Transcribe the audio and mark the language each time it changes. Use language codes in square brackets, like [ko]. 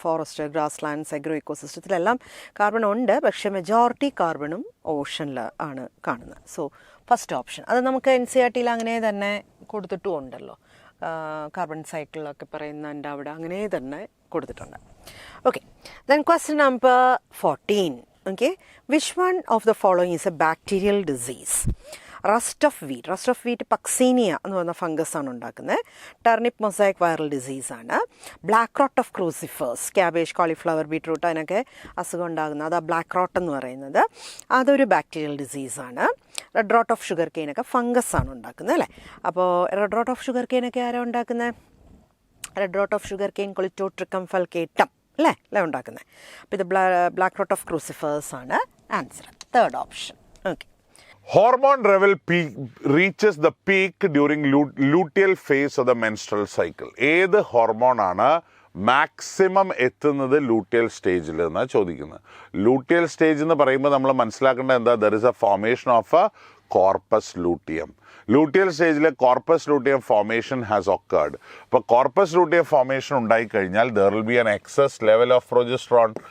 [ml] Forest, grass lands, agro ഇക്കോസിസ്റ്റത്തിലെല്ലാം carbon ഉണ്ട്, പക്ഷേ majority കാർബണും ഓഷനിൽ ആണ് കാണുന്നത്. So first option. അത് നമുക്ക് NCERTയിൽ അങ്ങനെ തന്നെ കൊടുത്തിട്ടും ഉണ്ടല്ലോ, കാർബൺ സൈക്കിളൊക്കെ പറയുന്നതിൻ്റെ അവിടെ അങ്ങനെ തന്നെ കൊടുത്തിട്ടുണ്ട്. [en] Okay, then question number 14. Okay, which one of the following is a bacterial disease? [ml] Rest of wheat Puccinia എന്ന് പറയുന്ന ഫംഗസാണ് ഉണ്ടാക്കുന്നത്. ടർണിപ്പ് mosaic viral ഡിസീസാണ്. Black rote of ക്രൂസിഫേഴ്സ്, cabbage, cauliflower, beetroot അതിനൊക്കെ അസുഖം ഉണ്ടാകുന്നത്, അത് ബ്ലാക്ക് റോട്ട് എന്ന് പറയുന്നത് അതൊരു bacterial ഡിസീസാണ്. Red rote of sugar കെയിനൊക്കെ ഫംഗസാണ് ഉണ്ടാക്കുന്നത് അല്ലേ. അപ്പോൾ റെഡ് റോട്ട് ഓഫ് ഷുഗർ കെയിനൊക്കെ ആരാണ് ഉണ്ടാക്കുന്നത്? Red rote of sugar cane കൊളിറ്റോട്രിക്കം ഫൽക്കേറ്റം അല്ലേ ഉണ്ടാക്കുന്നത്. അപ്പോൾ ഇത് ബ്ലാക്ക് റോട്ട് ഓഫ് ക്രൂസിഫേഴ്സ് ആണ് answer. [en] Third option. Okay. Hormone level reaches the peak during luteal phase of the menstrual cycle. [ml] ഏത് ഹോർമോണാണ് മാക്സിമം എത്തുന്നത് ലൂട്ടിയൽ സ്റ്റേജിൽ എന്നാണ് ചോദിക്കുന്നത്. ലൂട്ടിയൽ സ്റ്റേജ് എന്ന് പറയുമ്പോൾ നമ്മൾ മനസ്സിലാക്കേണ്ടത് എന്താ? [en] There is a formation of a corpus luteum. [ml] Luteal സ്റ്റേജിൽ corpus luteum formation has occurred. അപ്പോൾ കോർപ്പസ് ലൂട്ടിയം ഫോർമേഷൻ ഉണ്ടായിക്കഴിഞ്ഞാൽ [en] There will be an excess level of progesterone.